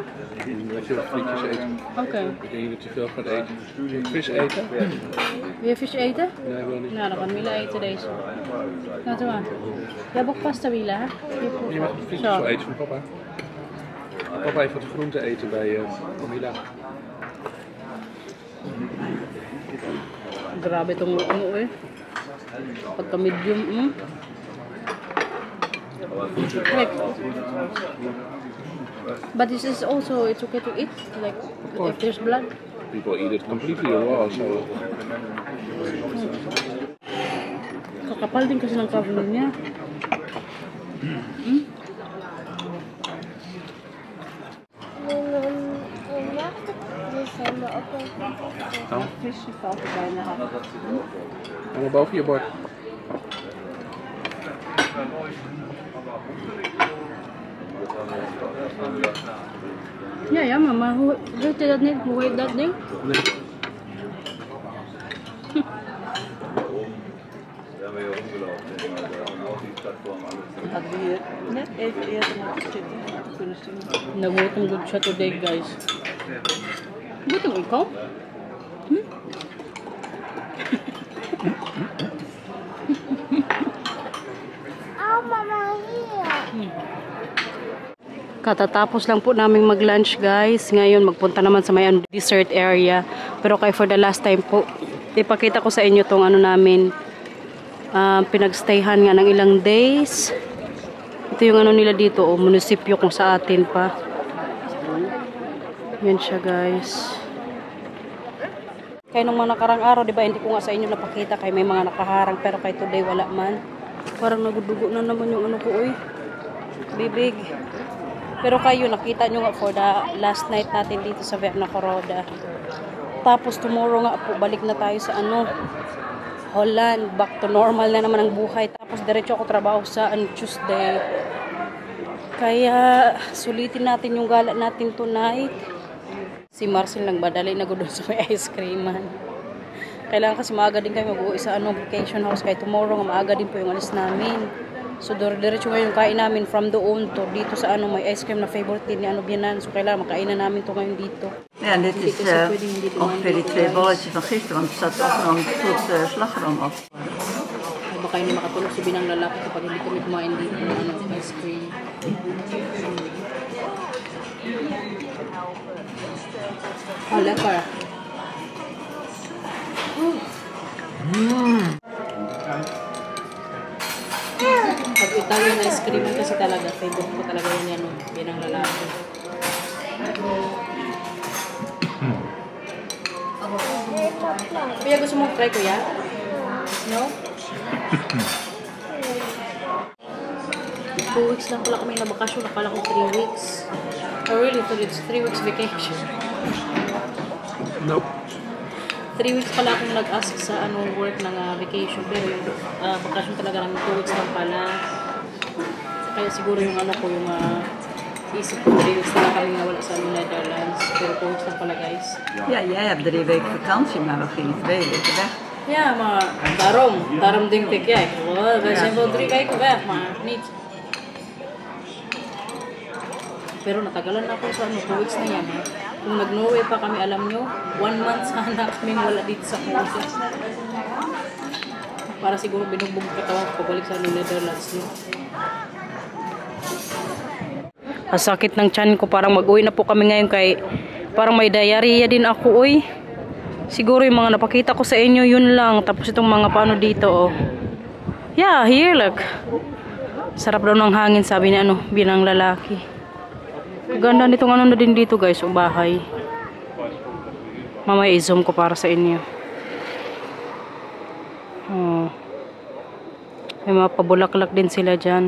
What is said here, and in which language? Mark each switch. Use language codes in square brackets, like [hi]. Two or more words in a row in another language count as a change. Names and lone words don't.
[nl] Dat je frietjes eten. Okay. Ik denk dat je veel gaat eten. Vis eten? Wil je vis eten? Nee, wil niet. Nou, dan kan Mila eten deze. Nou, doe maar. Je hebt ook pasta, Mila, hè? Je mag frietjes wel eten van papa. Papa heeft wat groente eten bij Mila. [tl] Grabe itong ano eh. [en] Pagka medium, Like, but this is also, it's okay to eat, like, if there's blood. People eat it completely raw, so... [tl] Kakapal din kasi ng karne niya. [nl] Visje valt er bijna af. Allemaal boven je bord. Ja, mama. Hoe weet je dat niet? Hoe heet dat ding? Nee. Hadden we hier net even eerder moeten zitten kunnen zien. [tl] Nagutom good siya today, guys. Gutom ikaw? [en] Oh, Mama, here. [tl] Katatapos lang po naming mag-lunch, guys. Ngayon, magpunta naman sa may dessert area. Pero kay [en] for the last time [tl] po, ipakita ko sa inyo tong ano namin. Pinagstayhan nga ng ilang days. Ito yung ano nila dito, munisipyo kung sa atin pa. Yan siya, guys. Kaya nung mga nakarang araw, di ba, hindi ko nga sa inyo napakita kay may mga nakaharang. Pero kay today, wala man. Parang nagudugo na naman yung ano ko, uy. Bibig. Pero kayo, nakita nyo nga [en] for the last night [tl] natin dito sa Vernacoroda. Tapos tomorrow nga po, balik na tayo sa ano, Holland. Back to normal na naman ang buhay. Tapos diretso ako trabaho sa Tuesday. Kaya sulitin natin yung gala natin tonight. Si Marcel nagbadali na doon sa may ice creaman. Kailangan kasi maaga din kayo mag-uwi sa ano, [en] vacation house. [tl] Kaya tomorrow nga maaga din po yung alis namin. So diretso ngayon kain namin from doon to dito sa ano, may [en] ice cream [tl] na favorite din ni ano Bianan. So kailangan makainan namin to ngayon dito. [nl] Ja, dit is ongeveer die 2 bolletjes van gisteren, want er staat ook nog een goed slagroom op. [tl] Ay, baka hindi makatulog si Binang lalaki kapag hindi kami kumain dito ng ano, [en] ice cream. [nl] Oh, lekker. [tl] Pag [en] Italian ice cream [tl] kasi talaga, favorite ko talaga yun yan, Binang lalaki. Kuya, gusto mo try, kuya? No? 2 weeks lang pala kami na bakasyon. Nakala ko 3 weeks. [en] I really thought it's 3 weeks vacation. Nope. [tl] 3 weeks pala akong nag-ask sa ano, work ng vacation. Pero yung bakasyon talaga namin 2 weeks lang pala. Kaya siguro yung ano ko, yung isip ko 3 weeks na kami nawala sa Netherlands. Pero 2 weeks lang pala, guys. [nl] Ja, jij hebt 3 weken vakantie, maar we gingen 2 weken weg. Ja, maar daarom denk ik, ja, wij zijn wel 3 weken weg, maar niet. [tl] Pero natagalan na ako sa ano, 2 weeks na yan. Kung nag-Norway pa kami, alam nyo, 1 month sana kami wala dito sa Philippines. Para siguro binugbog katawan ko pabalik sa Netherlands. Ang sakit ng tiyan ko, parang mag-uwi na po kami ngayon kay parang may diarrhea din ako, uy. Siguro yung mga napakita ko sa inyo, yun lang. Tapos itong mga paano dito, oh. [en] Yeah, here, look. [tl] Sarap daw ng hangin, sabi ni ano, Binang lalaki. Ganda nitong ano na din dito, guys, o bahay. Mamaya i-zoom ko para sa inyo. Oh. May mga pabulaklak din sila dyan.